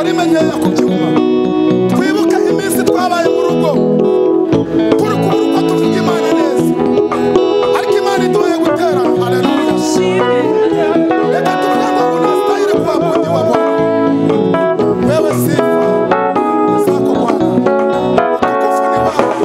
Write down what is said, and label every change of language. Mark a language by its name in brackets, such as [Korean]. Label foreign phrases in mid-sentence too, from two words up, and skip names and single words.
[Kinyarwanda] nkeya ku byuma. Twibuke iminsi twabaye mu rugo turi kuburuka tuvuga Imana neza, ariko Imana iduhaye gutera. Haleluya. Reka tuvuge ngo [Swahili] unastahili kuabudiwa Bwana. Wewe sifa zako Bwana, utukufu ni wako.